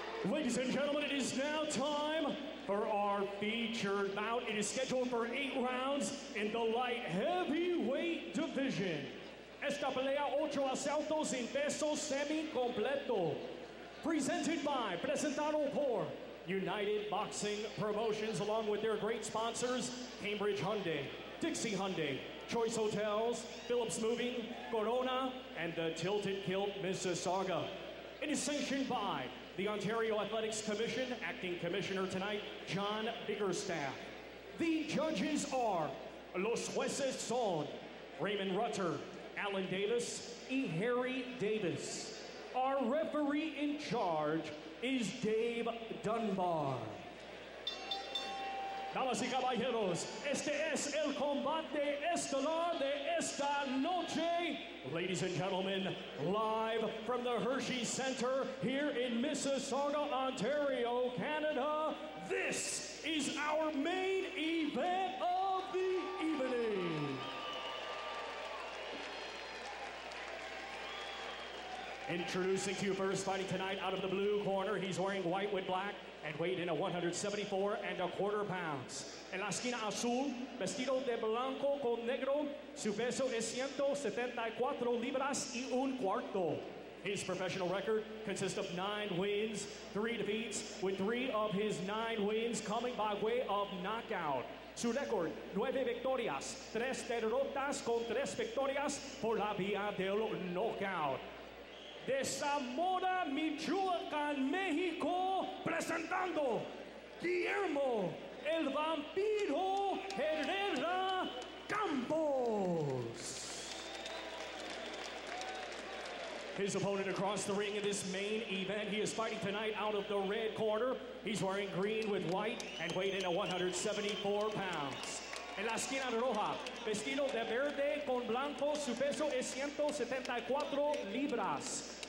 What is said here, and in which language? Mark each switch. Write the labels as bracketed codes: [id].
[en] Ladies and gentlemen, it is now time for our featured bout. It is scheduled for 8 rounds in the light heavyweight division. [es] Esta pelea 8 asaltos en peso semi-completo. [en] Presented by, [es] presentado por [en] United Boxing Promotions, along with their great sponsors, Cambridge Hyundai, Dixie Hyundai, Choice Hotels, Phillips Moving, Corona, and the Tilted Kilt Mississauga. It is sanctioned by the Ontario Athletics Commission, acting commissioner tonight, John Biggerstaff. The judges are [es] Los Jueces son [en] Raymond Rutter, Alan Davis, and Harry Davis. Our referee in charge is Dave Dunbar. [es] Damas y caballeros, este es el combate estelar de esta noche. [en] Ladies and gentlemen, live from the Hershey Center here in Mississauga, Ontario, Canada, this is our main event of the evening. Introducing to you first, fighting tonight out of the blue corner, he's wearing white with black and weighed in at 174.25 pounds. [es] En la esquina azul, vestido de blanco con negro, su peso es 174 libras y un cuarto. [en] His professional record consists of 9 wins, 3 defeats, with 3 of his 9 wins coming by way of knockout. [es] Su récord, 9 victorias, 3 derrotas con 3 victorias por la vía del knockout. De Zamora, Michoacán, México, presentando Guillermo el Vampiro Herrera Campos. [en] His opponent across the ring in this main event, he is fighting tonight out of the red corner. He's wearing green with white and weighed in at 174 pounds. [es] En la esquina roja, vestido de verde con blanco, su peso es 174 libras.